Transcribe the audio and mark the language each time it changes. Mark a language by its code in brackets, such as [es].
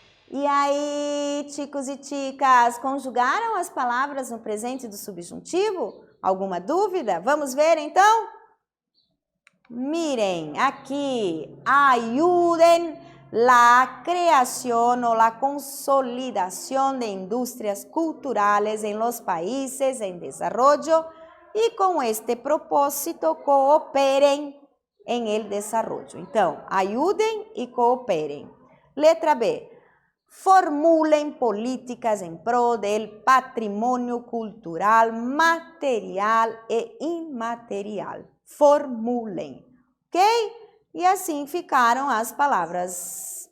[pt] E aí, chicos e chicas, conjugaram as palavras no presente do subjuntivo? Alguma dúvida? Vamos ver então? [es] Miren, aqui, ayuden la creación o la consolidación de industrias culturales en los países en desarrollo y con este propósito cooperen en el desarrollo. [pt] Então, ayuden e cooperem. [es] Letra B. Formulen políticas en pro del patrimonio cultural, material e imaterial. Formulen, ok? [pt] E assim ficaram as palavras,